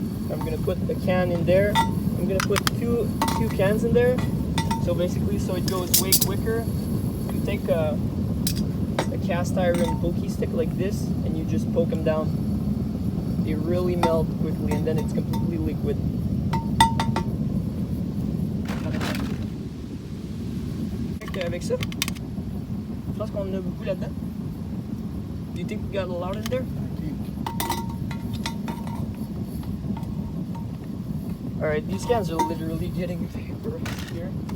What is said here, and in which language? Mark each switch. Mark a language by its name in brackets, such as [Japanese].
[English] I'm gonna put the can in there. I'm gonna put two cans in there. So basically, so it goes way quicker. You take a cast iron pokey stick like this and you just poke them down. They really melt quickly and then it's completely liquid. [French] Avec ça, je pense qu'on a beaucoup là-dedans. [English] Do you think we got a lot in there? Alright, these cans are literally getting vapor here.